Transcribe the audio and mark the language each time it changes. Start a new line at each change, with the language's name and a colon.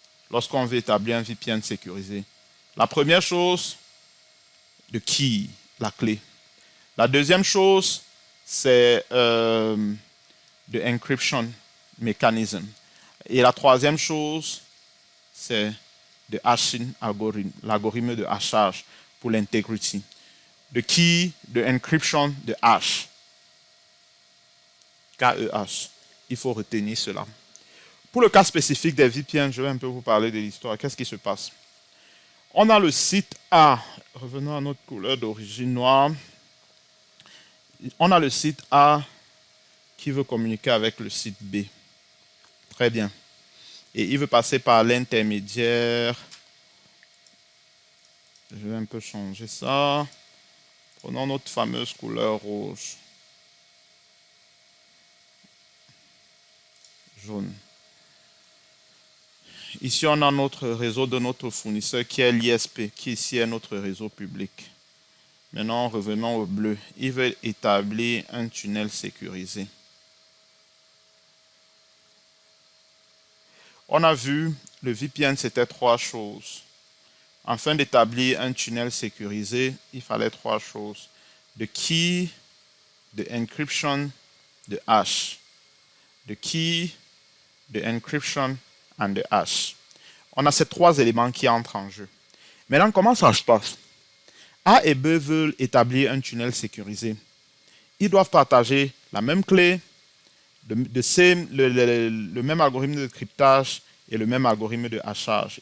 French: Lorsqu'on veut établir un VPN sécurisé, la première chose, le key, la clé. La deuxième chose, c'est
English: the encryption mechanism.
French: Et la troisième chose, c'est
English: the hashing algorithm,
French: l'algorithme de hachage pour l'integrity.
English: The key, the encryption, the hash.
French: K-E-H. Il faut retenir cela. Pour le cas spécifique des VPN, je vais un peu vous parler de l'histoire. Qu'est-ce qui se passe? On a le site A. Revenons à notre couleur d'origine noire. On a le site A qui veut communiquer avec le site B. Très bien. Et il veut passer par l'intermédiaire. Je vais un peu changer ça. Prenons notre fameuse couleur rouge. Jaune. Ici, on a notre réseau de notre fournisseur qui est l'ISP, qui ici est notre réseau public. Maintenant, revenons au bleu. Il veut établir un tunnel sécurisé. On a vu, le VPN, c'était trois choses. Afin d'établir un tunnel sécurisé, il fallait trois choses.
English: The key, the encryption, the hash. The key, the encryption, and the hash.
French: On a ces trois éléments qui entrent en jeu. Maintenant, comment ça se passe? A et B veulent établir un tunnel sécurisé. Ils doivent partager la même clé, le même algorithme de cryptage et le même algorithme de hachage.